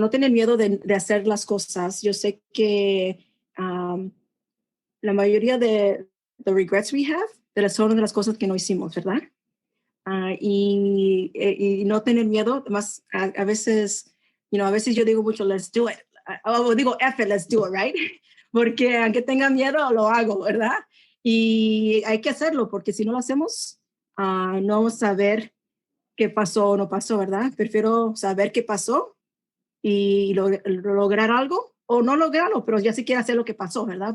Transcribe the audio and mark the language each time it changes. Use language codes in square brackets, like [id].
[es] No tener miedo de hacer las cosas. Yo sé que la mayoría de [en] the regrets we have [es] son de las cosas que no hicimos, ¿verdad? Y no tener miedo, más a veces, a veces yo digo mucho, [en] let's do it. [es] O digo, [en] F it, let's do it, right? [es] Porque aunque tenga miedo, lo hago, ¿verdad? Y hay que hacerlo, porque si no lo hacemos, no vamos a ver qué pasó o no pasó, ¿verdad? Prefiero saber qué pasó y lograr algo, o no lograrlo, pero ya sí quiero hacer lo que pasó, ¿verdad?